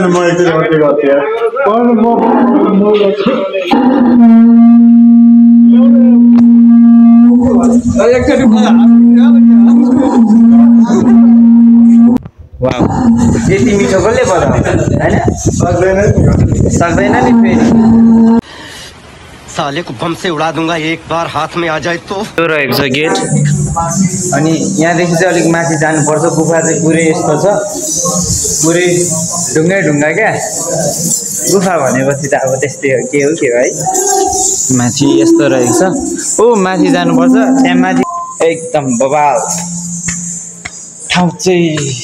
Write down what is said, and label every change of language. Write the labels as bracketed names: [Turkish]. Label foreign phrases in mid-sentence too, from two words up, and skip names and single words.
[Nepali] वाउ यति मिठो कसले बनाउँछ हैन? सक्दैन नि फेरि। [Hindi] साले को बम से उड़ा दूंगा एक बार हाथ में आ जाए तो। [Nepali] यो रहेको छ गेट। अनि यहाँदेखि चाहिँ अलिक माथि जानुपर्छ। गुफा चाहिँ पुरै यस्तो छ, पुरै ढुङ्गै ढुङ्गा क्या। गुफा भनेपछि त अब त्यस्तै हो के है। माथि यस्तो रहेको छ। ओ माथि जानुपर्छ, त्यहाँ माथि एकदम बबाल ठाउँ चाहिँ।